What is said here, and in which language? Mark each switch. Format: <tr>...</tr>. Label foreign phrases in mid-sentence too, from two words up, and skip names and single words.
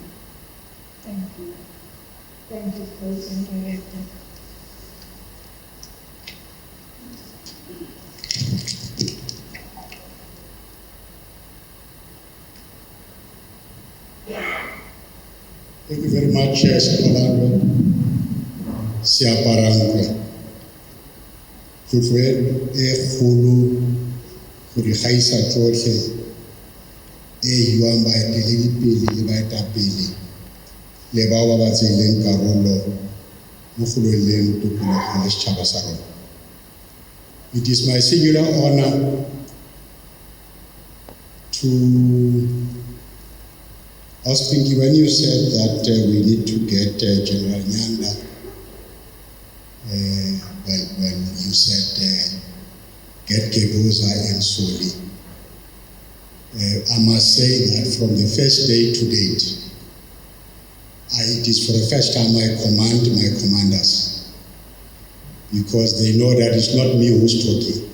<en>Thank you. Thank you, Co-Director. Thank you very much, Sikolando. Siaparangwe.</en> <tn>Tlotlo e kgolo go di gaisa tsotlhe e yuang baeteledipele le baetapele le bao ba ba tseileng karolo mo go lweleng tokologo le setšhaba sa rona.</tn> <en>It is my singular honor to ask Pinky, when you said that we need to get General Nyanda, when you said get Kebuza and Soli, I must say that from the first day to date, it is for the first time I command my commanders, because they know that it's not me who's talking.</en>